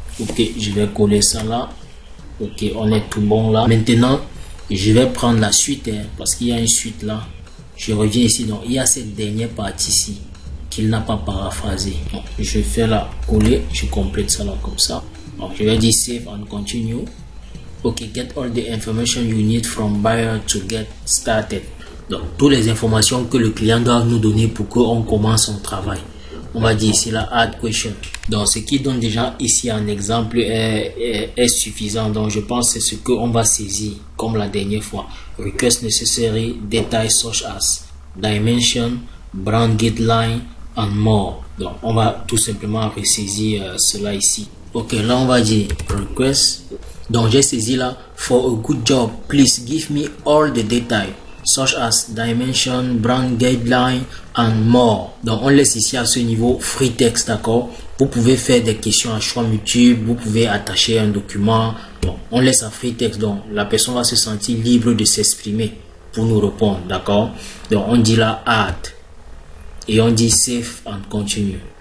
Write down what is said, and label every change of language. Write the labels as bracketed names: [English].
[French] Ok, je vais coller ça là. Ok, on est tout bon là. Maintenant, je vais prendre la suite parce qu'il y a une suite là. Je reviens ici. Donc, il y a cette dernière partie-ci qu'il n'a pas paraphrasé. Donc, je fais la coller. Je complète ça là comme ça. Donc, je vais dire save and continue. [English] Ok, get all the information you need from buyer to get started. [French] Donc, toutes les informations que le client doit nous donner pour qu'on commence son travail. On va dire ici la add question. Donc, ce qui donne déjà ici un exemple est suffisant. Donc, je pense que c'est ce qu'on va saisir comme la dernière fois. [English] Request necessary details such as dimension, brand guideline and more. [French] Donc, on va tout simplement ressaisir cela ici. Ok, là, on va dire request. Donc, j'ai saisi là. [English] For a good job, please give me all the details such as dimension, brand guideline and more. [French] Donc, on laisse ici à ce niveau free text, d'accord? Vous pouvez faire des questions à choix multiples, vous pouvez attacher un document. Bon, on laisse à free text, donc la personne va se sentir libre de s'exprimer pour nous répondre, d'accord? Donc, on dit là add et on dit save and continue.